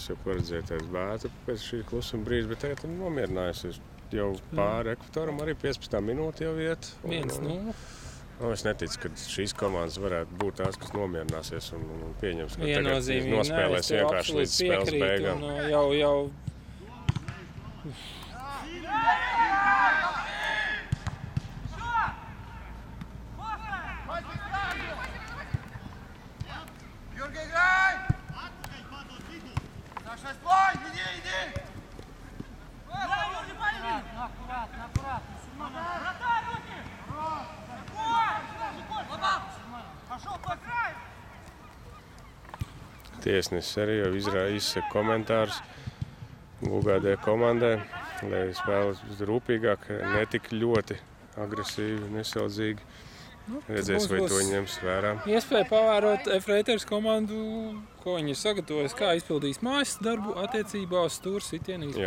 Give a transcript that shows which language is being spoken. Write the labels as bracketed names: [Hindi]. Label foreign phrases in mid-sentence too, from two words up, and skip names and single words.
[Latvian] Es jau paredzēju tādu bētu pēc šī klusuma brīža, bet tagad nomierinājusies. Jau pāri ekvatoram arī 15 minūti jau iet. 1-0. Es neticu, ka šīs komandas varētu būt tās, kas nomierināsies un pieņems, ka tagad Viennozīmīgi. nospēlēs vienkārši līdz spēles beigām. Jau [Russian] Юргий, играй! Саша, стой! Иди! Аккуратно. Вратарь, руки! Пошел по краю! [Latvian] Tiesnesis arī jau izsaka komentārus UGD komandai, lai spēlēs rūpīgāk, ne tik ļoti agresīvi, nesaudzīgi. Redzēs, vai to ņems vērā. Iespēja pavērot F-Reiters komandu, ko viņi ir sagatavojuši, kā izpildīs mājas darbu attiecībā uz stūra sitienu izpildi.